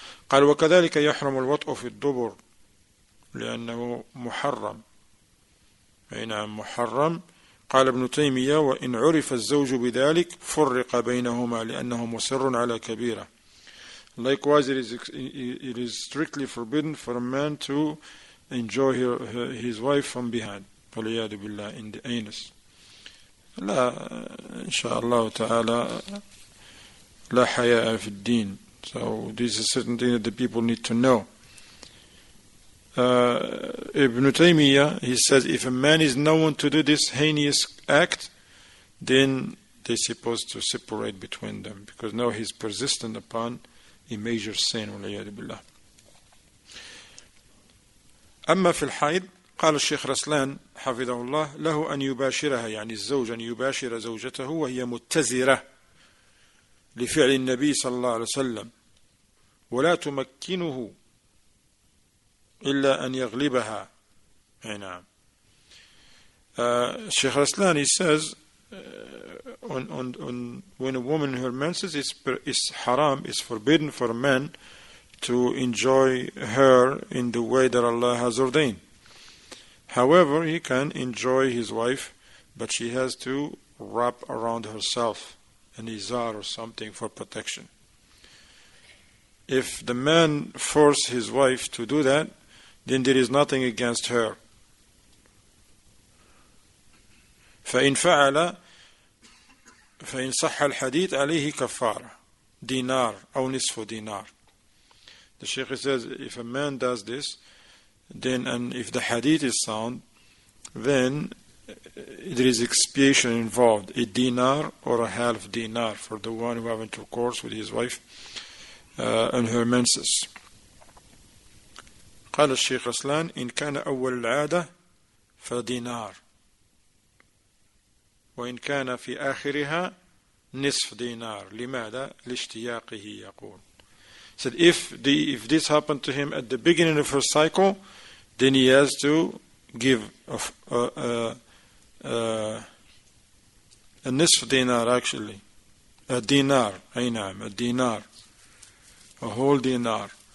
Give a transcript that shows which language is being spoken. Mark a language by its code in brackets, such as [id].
[ar] قال وكذلك يحرم الوطء في الدبر لأنه محرم. أي نعم محرم. قال ابن تيمية وإن عرف الزوج بذلك فرق بينهما لأنه مصر على كبيرة. [en] Likewise, it is strictly forbidden for a man to enjoy his wife from behind. [ar] والعياذ بالله, [en] in the anus. [ar] لا إن شاء الله تعالى لا حياء في الدين. [en] So this is certain thing that the people need to know. Ibn Taymiyyah, he says if a man is known to do this heinous act, then they're supposed to separate between them, because now he's persistent upon a major sin. [ar] والعياذ بالله. أما في الحيض قال الشيخ رسلان حفظه الله له أن يباشرها، يعني الزوج أن يباشر زوجته وهي متزرة لفعل النبي صلى الله عليه وسلم ولا تمكنه إلا أن يغلبها. نعم. [en] Sheikh Raslan, he says when a woman in her menses is haram, is forbidden for a man to enjoy her in the way that Allah has ordained. However, he can enjoy his wife, but she has to wrap around herself an izar or something for protection. If the man forces his wife to do that, then there is nothing against her. [ar] فإن فعل فإن صح الحديث عليه كفارة دينار أو نصف دينار. [en] The Shaykh says if a man does this, then, and if the hadith is sound, then there is expiation involved, a dinar or a half dinar for the one who have intercourse with his wife and her menses. [ar] قال الشيخ رسلان إن كان أول العادة فدينار وإن كان في آخرها نصف دينار. لماذا؟ لاشتياقه يقول. [en] Said if this happened to him at the beginning of her cycle, then he has to give a nisf dinar, actually a dinar, a dinar, a whole dinar.